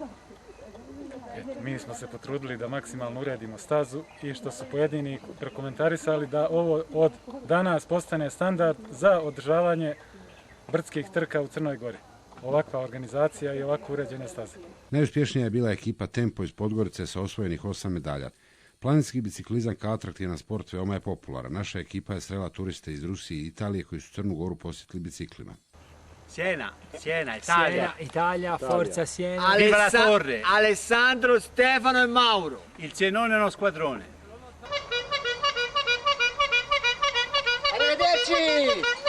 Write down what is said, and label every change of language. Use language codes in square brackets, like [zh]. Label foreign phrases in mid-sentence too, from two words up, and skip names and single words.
[sr] Mi smo se potrudili da maksimalno uredimo stazu i što su pojedini prokomentarisali da ovo od danas postane standard za održavanje brdskih trka u Crnoj Gori. Ovakva organizacija i ovako uređene staze. Najuspješnija je bila ekipa Tempo iz Podgorice sa osvojenih 8 medalja. Planinski biciklizam kao atraktivan sport veoma je popularan. Naša ekipa je srela turiste iz Rusije i Italije koji su Crnu Goru posjetili biciklima. [it] Siena, Italia. Italia, forza Siena. Viva la Torre. Alessandro, Stefano e Mauro. Il Cenone è uno squadrone. Arrivederci!